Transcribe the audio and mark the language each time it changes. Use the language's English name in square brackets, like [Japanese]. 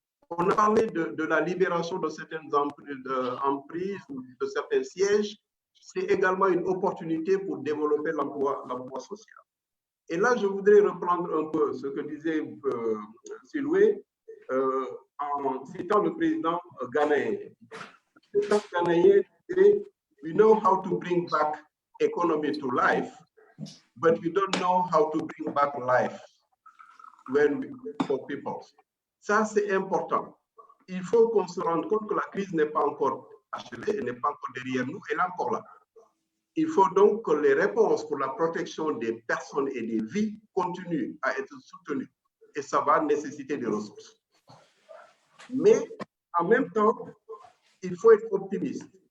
[French] On a parlé de la libération de certaines emprises, de certains sièges. C'est également une opportunité pour développer l'emploi social. Et là, je voudrais reprendre un peu ce que disait Siloué en citant le président ghanéen. Le président ghanéen disait, [English] we know how to bring back economy to life, but we don't know how to bring back life for people. [French] Ça, c'est important. Il faut qu'on se rende compte que la crise n'est pas encore achevée, elle n'est pas encore derrière nous, elle est encore là. Il faut donc que les réponses pour la protection des personnes et des vies continuent à être soutenues. Et ça va nécessiter des ressources. Mais en même temps, il faut être optimiste.